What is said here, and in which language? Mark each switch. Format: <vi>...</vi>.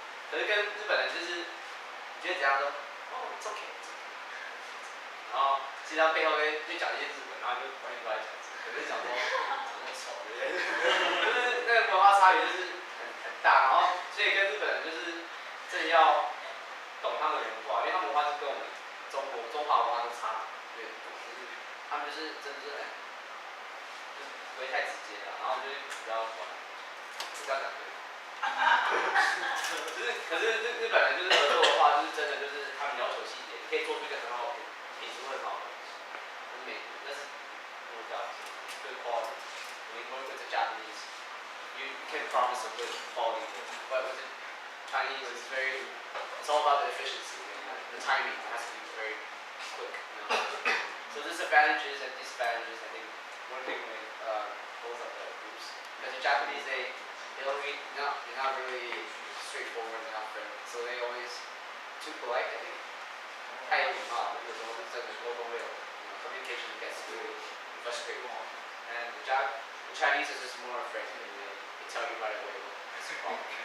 <zh>可是跟日本人就是你觉得怎样说，</zh> <en>it's OK，</en> <zh>然后其实他背后就讲一些日本，然后就完全不爱讲，可是讲说怎么丑，就是那个文化差别就是很大，然后所以跟日本人就是真的要懂他们的文化，因为他们文化是跟我们中华文化都差很多，就是他们就是真的是就是不会太直接了，然后就是比较管，我这样讲对。可是日本人就是合作的话，就是真的就是他们要求细节，你可以做出一个很好的品质会很好的东西。那是</zh> <en>no doubt good quality. When you work with the Japanese, you can promise a good quality, but with the Chinese, it's all about the efficiency and the timing has to be very quick. So there's advantages and disadvantages. I think working with both of the groups, because the Japanese they're not really straightforward, they're not friendly, so they always too polite. I think.</en> <zh>太有礼貌，有时候是真的沟通会有</zh> <en>communication gets really frustrated. And the Chinese is just more friendly. They tell you right away what's the problem.</en>